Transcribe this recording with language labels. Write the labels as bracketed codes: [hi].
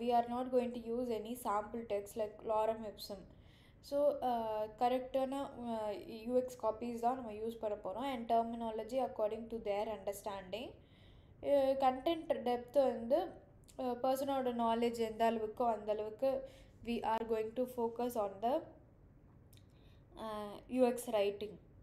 [en] we are not going to use any sample text like lorem ipsum. [ta] So கரெக்டான UX copies தான் நம்ம use பண்ண போகிறோம். [en] And terminology according to their understanding. [ta] Content depth வந்து பர்சனோட knowledge எந்த அளவுக்கோ அந்தளவுக்கு [en] we are going to focus on the UX writing.